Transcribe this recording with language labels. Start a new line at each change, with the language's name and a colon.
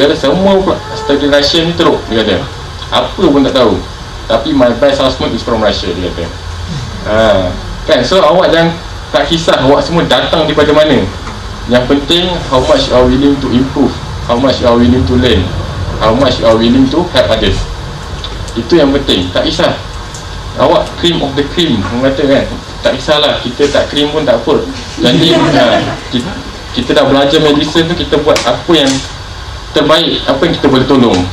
Malay: Dia kata semua study Rusia ni teruk, dia kata apa pun tak tahu. Tapi
English: my best housemate is from Russia,
Malay: dia kata. Kan, so awak jangan tak kisah awak semua datang daripada mana. Yang penting
English: how much you are willing to improve, how much you are willing to learn, how much you are willing to help others.
Malay: Itu yang penting. Tak kisah awak
English: cream of the cream,
Malay: orang kata kan, tak kisahlah, kita tak cream pun tak apa. Jadi kita dah belajar medicine tu, kita buat apa yang terbaik, apa yang kita boleh tolong.